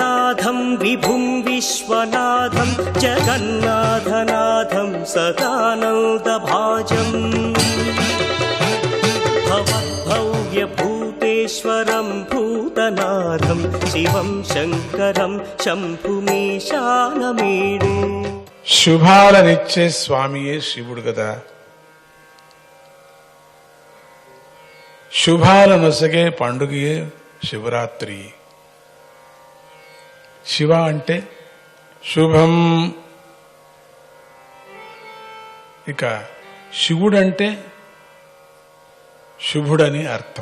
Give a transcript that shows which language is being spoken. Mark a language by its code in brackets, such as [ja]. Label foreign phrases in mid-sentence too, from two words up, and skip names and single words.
[sa] नाथं विभुं विश्वनाथं जगन्नाथनाथं सदानन्दभाजम् भवद्भव्यभूतेश्वरं भूतनाथं शिवं शङ्करं शम्भुमीशानमीडे [te] శుభాలనిచ్చే స్వామియే శివుడు కదా. శుభాలనొసగే పండుగయే శివరాత్రి. శివ అంటే శుభం. ఇక శివుడంటే శుభుడని అర్థం.